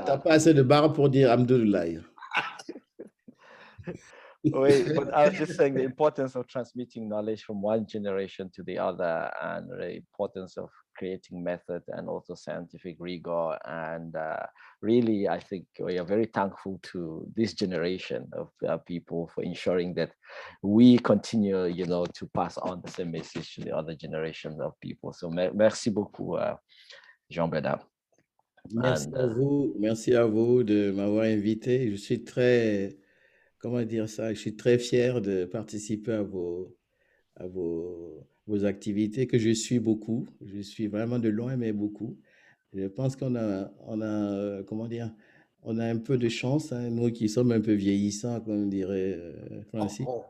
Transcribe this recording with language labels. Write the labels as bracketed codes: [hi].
[fr] T'as pas assez de barre pour dire alhamdoulilah. [en] Wait, but I was just saying the importance of transmitting knowledge from one generation to the other, and the importance of creating method and also scientific rigor. And really, I think we are very thankful to this generation of people for ensuring that we continue, to pass on the same message to the other generations of people. [fr] So merci beaucoup, Jean-Bernard. Merci à vous de m'avoir invité. Je suis très, comment dire ça, je suis très fier de participer à vos activités que je suis beaucoup. Je suis vraiment de loin, mais beaucoup. Je pense qu'on a comment dire, on a un peu de chance, hein, nous qui sommes un peu vieillissants, comme dirait Francis.